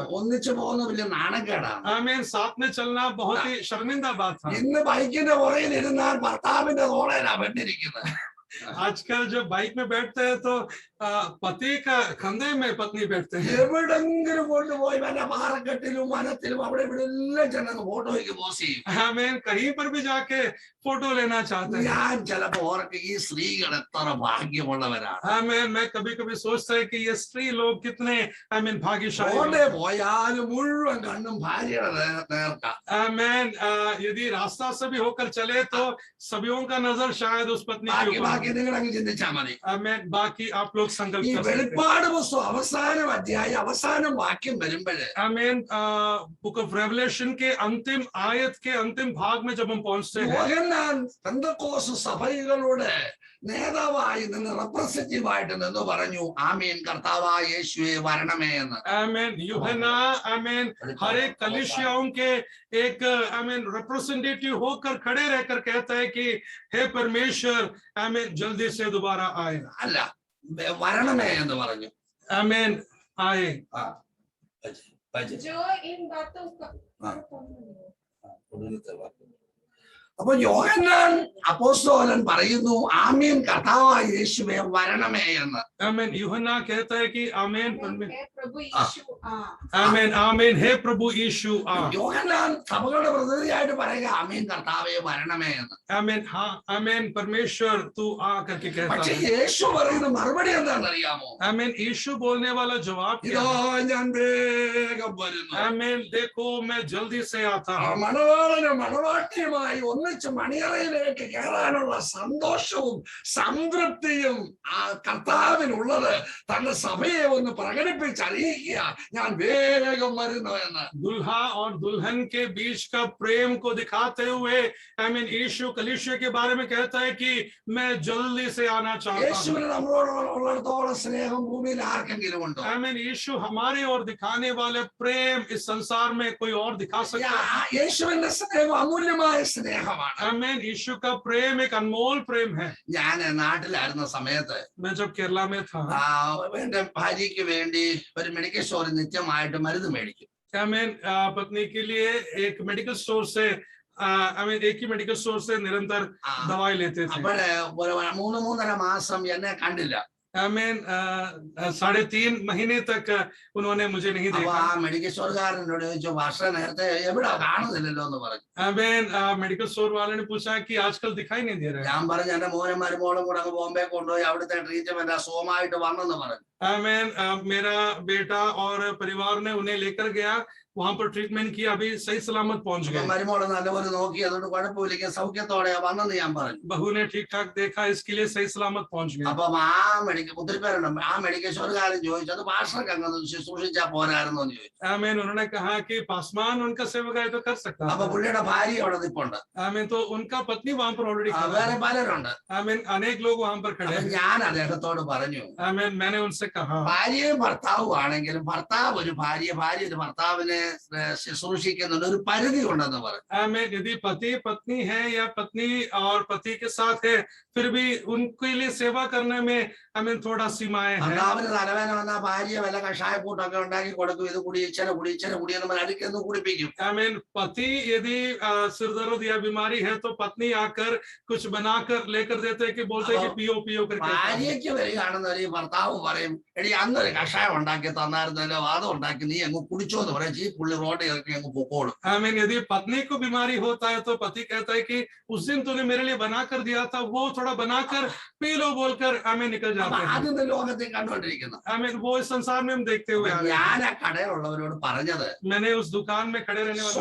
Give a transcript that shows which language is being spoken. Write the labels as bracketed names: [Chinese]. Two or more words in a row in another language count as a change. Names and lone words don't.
[Malayalam] ഒന്നിച്ചു പോകുന്ന വലിയ നാണക്കേടാണ്. [English] I mean, [Hindi] साथ में चलना बहुत ही शर्मिंदा बात था. [Malayalam] ഇന്ന് ബൈക്കിന്റെ പുറകിൽ ഇരുന്നാൽ ഭർത്താവിന്റെ തോളേലാ പെട്ടിരിക്കുന്നത്. [Hindi] आजकल जब बाइक में बैठते हैं तो पति का कंधे में पत्नी बैठते हैं. [Malayalam] എവിടെങ്കിലും കൊണ്ടുപോയി വല്ല പാറക്കെട്ടിലും വനത്തിലും അവിടെ ഇവിടെ എല്ലാം ചെന്നങ്ങ് ഫോട്ടോയ്ക്ക് പോസ് ചെയ്യും. [English] I mean, [Hindi] कहीं पर भी जाके फोटो लेना चाहते हैं. [Malayalam] ഞാൻ ചിലപ്പോ ഓർക്ക് ഈ സ്ത്രീകൾ എത്ര ഭാഗ്യമുള്ളവരാണ്. [English] I mean, [Hindi] मैं कभी कभी सोचता है कि ये स्त्री लोग कितने [English] I mean [Hindi] भाग्यशाली लोग. [Malayalam] റോഡെ പോയാലും മുഴുവൻ കണ്ണും ഭാര്യയുടെ നേർക്ക. [English] I mean, [Hindi] यदि रास्ता से भी होकर चले तो सभीों का नजर शायद उस पत्नी के ऊपर. [Malayalam] ബാക്കി നിങ്ങൾ അങ്ങ് ചിന്തിച്ചാൽ മതി. [English] I mean, [Hindi] बाकी आप लोग संकल्प [Malayalam] ഈ [Hindi] कर सकते हैं. [Malayalam] വെളിപ്പാട് പുസ്തകം അവസാനം അധ്യായം അവസാനം വാക്യം വരുമ്പോഴേ [English] I mean, [Hindi] बुक ऑफ रेवलेशन के अंतिम आयत के अंतिम भाग में जब हम पहुंचते हैं, [Malayalam] യോഹന്നാൻ പെന്തക്കോസ്ത് സഭകളുടെ നേതാവായി നിന്ന് റെപ്രസെന്റേറ്റീവായിട്ട് നിന്ന് പറഞ്ഞു, ആമീൻ കർത്താവായ യേശുവേ വരണമേ എന്ന്. [English] I mean, यूहन्ना I mean, [Hindi] हर एक कलीसियाओं के एक [English] I mean [Hindi] रिप्रेजेंटेटिव होकर खड़े रहकर कहता है कि हे परमेश्वर [English] I mean [Hindi] जल्दी से दोबारा आए. [Malayalam] അല്ല വരണമേ എന്ന് പറഞ്ഞു. [English] I mean, [Hindi] आए. जो इन बातों का [Malayalam] അപ്പൊ യോഹന്നാൻ അപ്പോസ്തലൻ പറയുന്നു, ആമീൻ കർത്താവായ യേശുവേ വരണമേ എന്ന്. [English] I mean, [Hindi] यूहन्ना कहता है कि आमीन है प्रभु यीशु आ. आमीन आमीन हे प्रभु यीशु आ. [Malayalam] യോഹന്നാൻ സഭകളുടെ പ്രതിനിധിയായിട്ട് പറയുക, ആമീൻ കർത്താവേ വരണമേ എന്ന്. [Hindi] आमीन हाँ आमीन परमेश्वर तू आ करके कहता [Malayalam] പക്ഷെ [Hindi] है. [Malayalam] യേശു പറയുന്ന മറുപടി എന്താണെന്ന് അറിയാമോ? [Hindi] आमीन यीशु बोलने वाला जवाब क्या [Malayalam] ഇതോ [Hindi] है? [Malayalam] ഞാൻ വേഗം വരുന്നു. [Hindi] आमीन देखो मैं जल्दी से आता [Malayalam] ആ [Hindi] हूँ. [Malayalam] മണവാളനും മണവാട്ടിയുമായി ഒന്നിച്ച് മണിയറയിലേക്ക് കയറാനുള്ള സന്തോഷവും സംതൃപ്തിയും ആ കർത്താവിനുള്ളത് തന്റെ സഭയെ ഒന്ന് പ്രകടിപ്പിച്ചറിയിക്കുക, ഞാൻ വേഗം വരുന്നു എന്ന്. [Hindi] दुल्हा और दुल्हन के बीच का प्रेम को दिखाते हुए आमीन यीशु कलीसिया के बारे में कहता है कि मैं जल्दी से आना चाहता हूँ. [Malayalam] യേശുവിന് നമ്മളോട് ഉള്ളിടത്തോളം സ്നേഹം ഭൂമിയിൽ ആർക്കെങ്കിലും ഉണ്ടോ? [Hindi] आमीन यीशु हमारे और दिखाने वाले प्रेम इस संसार में कोई और दिखा सकता है? [Malayalam] യേശുവിന്റെ സ്നേഹം അമൂല്യമായ സ്നേഹമാണ്. [Hindi] आमीन यीशु का प्रेम एक अनमोल प्रेम है. [Malayalam] ഞാൻ നാട്ടിലായിരുന്ന സമയത്ത് [Hindi] मैं जब केरला में था, [Malayalam] എന്റെ ഭാര്യയ്ക്ക് വേണ്ടി ഒരു മെഡിക്കൽ സ്റ്റോറിൽ നിത്യമായിട്ട് മരുന്ന് മേടിക്കും. [Hindi] आमीन पत्नी के लिए एक [English] medical store [Hindi] से आमीन एक ही [English] medical store [Hindi] से निरंतर दवाई लेते थे. [Malayalam] അപ്പോഴേ 3.5 മാസം എന്നെ കണ്ടില്ല. [Hindi] आमीन 3.5 महीने तक उन्होंने मुझे नहीं [Malayalam] അപ്പൊ [Hindi] देखा. [Malayalam] ആ മെഡിക്കൽ സ്റ്റോറുകാരനോട് ചോദിച്ചു, വർഷ നേരത്തെ എവിടെ കാണുന്നില്ലല്ലോ എന്ന് പറഞ്ഞു. [Hindi] आमीन [English] medical store [Hindi] वाले ने पूछा कि आजकल दिखाई नहीं दे रहा है. [Malayalam] ഞാൻ പറഞ്ഞു, എന്റെ മോനും മരുമോളും കൂടെ അങ്ങ് ബോംബെ കൊണ്ടുപോയി അവിടുത്തെ ട്രീറ്റ്മെന്റ് സുഖമായിട്ട് വന്നെന്ന് പറഞ്ഞു. [Hindi] आमीन मेरा बेटा और परिवार ने उन्हें लेकर गया, वहां पर ट्रीटमेंट किया, अभी सही सलामत पहुंच गए. [Malayalam] മരുമോള് നല്ലപോലെ നോക്കി, അതുകൊണ്ട് കുഴപ്പമില്ല, സൗഖ്യത്തോടെ വന്നെന്ന് ഞാൻ പറഞ്ഞു. [Hindi] बहू ने ठीक ठाक देखा, इसके लिए सही सलामत पहुंच गया. [Malayalam] അപ്പം ആ ഒത്തിരി പേരുണ്ട്, ആ മെഡിക്കൽ സ്റ്റോറുകാരൻ ചോദിച്ചു, അത് ഭാഷക്ക് അങ്ങ് ശുശ്രൂഷിച്ചാ പോരായിരുന്നു എന്ന് ചോദിച്ചു. [Hindi] आमीन उन्होंने कहा कि पासवान उनका सेवकाई तो कर सकता [Malayalam] അപ്പൊ [Hindi] है. [Malayalam] പുള്ളിയുടെ ഭാര്യ അവിടെ നിൽപ്പുണ്ട്, [Hindi] आमीन तो उनका पत्नी वहां पर ऑलरेडी खड़ा [Malayalam] വേറെ [Hindi] है. [Malayalam] പലരുണ്ട്. [Hindi] आमीन अनेक लोग वहां पर खड़े [Malayalam] അപ്പൊ [Hindi] हैं. [Malayalam] ഞാൻ അദ്ദേഹത്തോട് പറഞ്ഞു, [Hindi] आमीन मैंने उनसे कहा, [Malayalam] ഭാര്യയും ഭർത്താവും ആണെങ്കിലും ഭർത്താവ് ഒരു ഭാര്യ, ഭാര്യ ഒരു ഭർത്താവിനെ ശുശ്രൂഷിക്കുന്നുണ്ട്, ഒരു പരിധി ഉണ്ടെന്ന് പറഞ്ഞു. [Hindi] आमीन यदि पति पत्नी है या पत्नी और पति के साथ है, फिर भी उनके लिए सेवा करने में आमीन थोड़ा सीमाएं हैं. [Malayalam] ഭർത്താവിന് തലവേദന വന്നാൽ ഭാര്യ വല്ല കഷായക്കൂട്ടൊക്കെ ഉണ്ടാക്കി കൊടുക്കും, ഇത് കുടി ഇച്ചിരി കുടി ഇച്ചിരി കുടിയെന്ന് പറഞ്ഞാൽ അടുക്കൊന്ന് കുടിപ്പിക്കും. [Hindi] आमीन पति यदि सिर दर्द या बीमारी है तो पत्नी आकर कुछ बनाकर लेकर देते हैं कि बोलते हैं कि पियो पियो करके. [Malayalam] ഭാര്യയ്ക്ക് വരികയാണെന്ന് ഒരു ഭർത്താവ് പറയും, എടി അന്നൊരു കഷായം ഉണ്ടാക്കി തന്നായിരുന്നല്ലോ, അത് ഉണ്ടാക്കി നീ അങ്ങ് കുടിച്ചോന്ന് പറയും, ഈ പുള്ളി റോഡ് ഇറക്കി അങ്ങ് പൊക്കോളും. [Hindi] आमीन। यदि पत्नी को बीमारी होता है तो पति कहता है कि उस दिन तूने मेरे लिए बना कर दिया था, वो थोड़ा बनाकर पी लो बोलकर आमीन निकल [Malayalam] അപ്പൊ [Hindi] जाते हैं। [Malayalam] അതിന്റെ ലോകത്തെ കണ്ടുകൊണ്ടിരിക്കുന്നത്. [Hindi] आमीन। वो इस संसार में हम देखते हुए आ रहे हैं। [Malayalam] ഞാൻ ആ കടയിലുള്ളവരോട് പറഞ്ഞത്, [Hindi] मैंने उस दुकान में खड़े रहने वाले